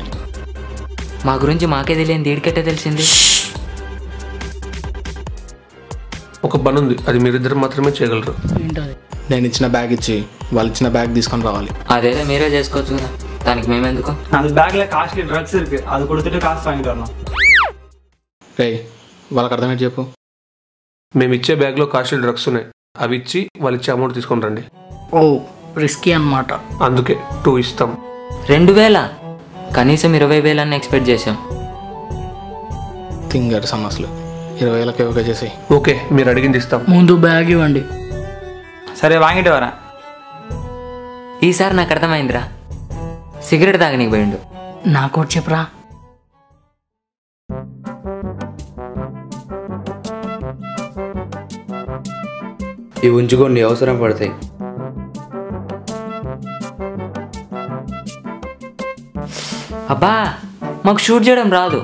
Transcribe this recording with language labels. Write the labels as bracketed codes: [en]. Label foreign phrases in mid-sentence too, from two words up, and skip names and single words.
[te] మా గురించి మాకే తెలియని దీడికట్టే తెలిసింది. ఒక పని ఉంది, అది మీరిద్దరు మాత్రమే చేయగలరు. ఏంటది? నేను ఇచ్చిన బ్యాగ్ ఇచ్చి వాళ్ళు ఇచ్చిన బ్యాగ్ తీసుకొని రావాలి. అదేదో మీరే చేసుకోవచ్చు కదా, దానికి మేమెందుకు? [ta] அந்த பேக்ல [en] costly drugs [ta] இருக்கு. அது கொடுத்துட்டு காசு வாங்கிட்டு வரணும். [te] రే వాళ్ళకి అర్థమేంటి చెప్పు. మేము ఇచ్చే బ్యాగ్లో [en] costly drugs [te] ఉన్నాయి, అవి ఇచ్చి వాళ్ళు ఇచ్చే అమౌంట్ తీసుకొని రండి. ఓ రిస్కీ అన్నమాట. అందుకే 2 ఇస్తాం. 2000? కనీసం 20,000 అని ఎక్స్పెక్ట్ చేసాం. తింగర్ సమస్యలు 20,000కి ఓకే చేసి. ఓకే, మీరు అడిగింది ఇస్తాం. ముందు బ్యాగ్ ఇవ్వండి. [ta] சரி வாங்கிட்டு வரேன். [te] ఈసారి నాకు అర్థమైందిరా, సిగరెట్ తాగనీకి పోయిండు. నాకోటి చెప్పరా. ఇవి ఉంచుకోండి, అవసరం పడతాయి. అబ్బా మాకు షూట్ చేయడం రాదు.